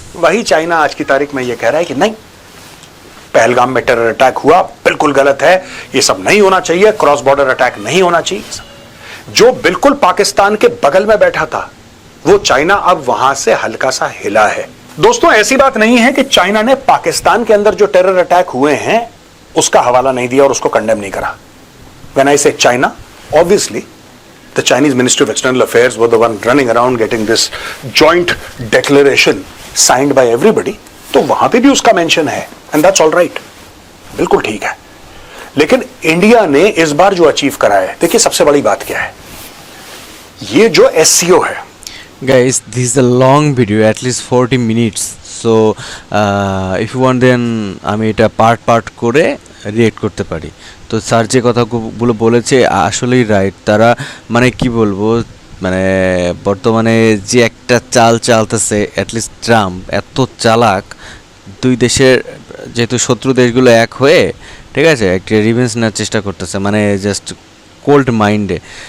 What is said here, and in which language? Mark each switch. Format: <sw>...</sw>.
<hi>वही चाइना आज की तारीख में यह कह रहा है कि नहीं, पहलगाम में टेरर अटैक हुआ, बिल्कुल गलत है, ये सब नहीं होना चाहिए, क्रॉस बॉर्डर अटैक नहीं होना चाहिए। जो बिल्कुल पाकिस्तान के बगल में बैठा था वो चाइना अब वहां से हल्का सा हिला है। दोस्तों, ऐसी बात नहीं है कि चाइना ने पाकिस्तान के अंदर जो टेरर अटैक हुए हैं उसका हवाला नहीं दिया और उसको कंडेम नहीं करा।</hi> <en>when I say China, obviously the Chinese Ministry of External Affairs were the one running around getting this joint declaration signed by everybody,</en> <hi>तो वहां पे भी उसका मेंशन है</hi> <en>and that's all right,</en> <hi>बिल्कुल ठीक है। लेकिन इंडिया ने इस बार जो अचीव करा है, देखिए सबसे बड़ी बात क्या है, ये जो SCO है।</hi> <en>Guys, this is a long video, at least 40 minutes. So if you want then</en> <bn>আমি এটা পার্ট করে রিয়েক্ট করতে পারি। তো স্যার যে কথাগুলো বলেছে আসলেই রাইট। তারা মানে কি বলবো, মানে বর্তমানে যে একটা চাল চালতেছে, অ্যাটলিস্ট ট্রাম্প এত চালাক, দুই দেশের যেহেতু শত্রু দেশগুলো এক হয়ে, ঠিক আছে, একটা রিভেঞ্জ নেওয়ার চেষ্টা করতেছে, মানে জাস্ট কোল্ড মাইন্ডে।</bn>